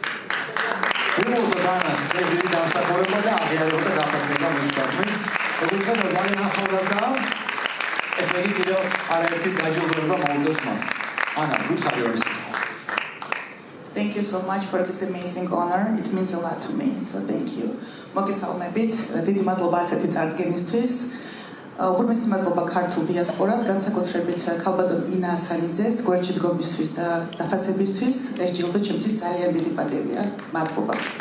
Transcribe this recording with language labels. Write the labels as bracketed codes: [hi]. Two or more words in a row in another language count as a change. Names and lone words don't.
[en] Thank you so much for this amazing honor. It means a lot to me. So thank you. [ka] მოგესალმებით. დიდი მადლობა ასეთი წარდგენისთვის. Ურმეცი მადლობა ქართულ დიასპორას, განსაკუთრებით ქალბატონ ინა ასანიძეს გვერდში დგომისთვის და დაფასებისთვის. ეს ჯილდო ჩემთვის ძალიან დიდი პატივია. მადლობა.